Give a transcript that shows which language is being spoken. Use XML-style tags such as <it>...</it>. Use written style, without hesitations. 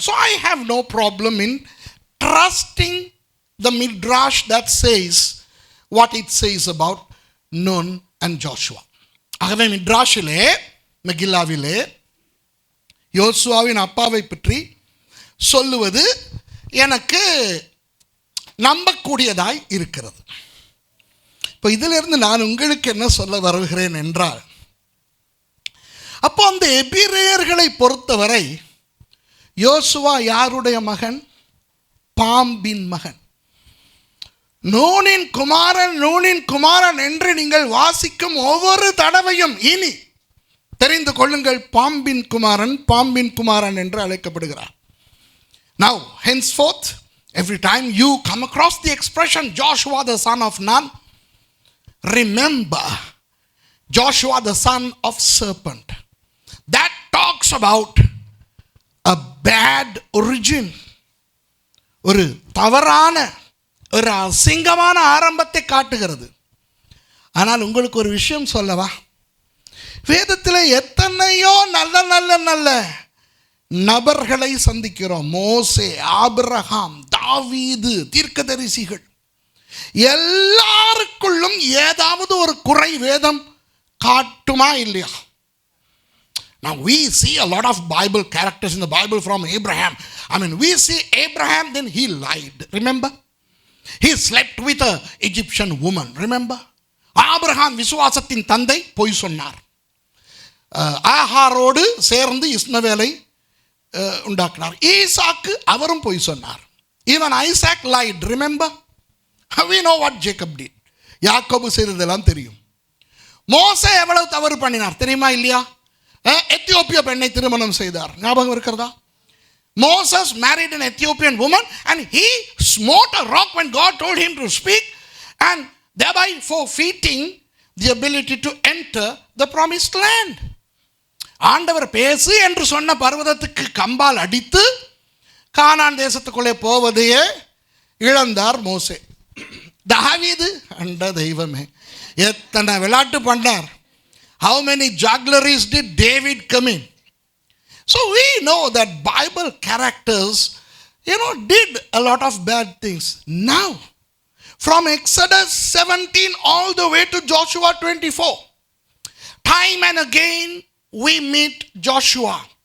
<en>So I have no problem in trusting the midrash that says what it says about Nun and Joshua.</en> <ta>ஆகவே மிட்ராஷிலே மெகில்லாவிலே யோசுவாவின் அப்பாவை பற்றி சொல்லுவது எனக்கு நம்பக்கூடியதாய் இருக்கிறது. இப்போ இதிலிருந்து நான் உங்களுக்கு என்ன சொல்ல வருகிறேன் என்றால், அப்போ அந்த எபிரேயர்களை பொறுத்தவரை யோசுவா யாருடைய மகன்? பாம்பின் மகன். நூனின் குமாரன் என்று நீங்கள் வாசிக்கும் ஒவ்வொரு தடவையும் இனி தெரிந்து கொள்ளுங்கள், பாம்பின் குமாரன் என்று அழைக்கப்படுகிறார்.</ta> <en>Now henceforth every time you come across the expression Joshua the son of Nun, remember Joshua the son of serpent. That talks about a bad origin.</en> <ta>ஒரு தவறான ஒரு அசிங்கமான ஆரம்பத்தை காட்டுகிறது. ஆனால் உங்களுக்கு ஒரு விஷயம் சொல்லவா? வேதத்தில் எத்தனையோ நல்ல நல்ல நல்ல நபர்களை சந்திக்கிறோம். மோசே, ஆபிரகாம், தாவீது, தீர்க்கதரிசிகள், எல்லாருக்குள்ளும் ஏதாவது ஒரு குறை வேதம் காட்டுமா இல்லையா?</ta> <en>Now we see a lot of Bible characters in the Bible from Abraham. I mean, we see Abraham, then he lied. Remember? He slept with an Egyptian woman. Remember?</en> <ta>Abraham விசுவாசத்தின் தந்தை பொய் சொன்னார். ஆகாரோடு சேர்ந்து இஸ்மவேலை உண்டாக்கினார். ஈசாக்கு அவரும் பொய் சொன்னார்.</ta> <en>Even Isaac lied. Remember? We know what Jacob did.</en> <ta>யாக்கோபு செய்ததெல்லாம் தெரியும். மோசே எவ்வளவு தவறு பண்ணினார் தெரியுமா இல்லையா? எத்தியோப்பிய பெண்ணை திருமணம் செய்தார். ஞாபகம் இருக்கிறதா?</ta> <en>Moses married an Ethiopian woman and he smote a rock when God told him to speak, and thereby forfeiting the ability to enter the promised land.</en> <ta>ஆண்டவர் பேசு என்று சொன்ன பர்வதத்துக்கு கம்பால் அடித்து கானான் தேசத்துக்குள்ளே போவதையே இழந்தார் மோசே. தாவீது அண்ட தெய்வமே, எத்தனை விளையாட்டு பண்ணார்.</ta> <en>How many juggleries did David commit? So we know that Bible characters, did a lot of bad things. Now, from Exodus 17 all the way to Joshua 24, time and again we meet Joshua.</en>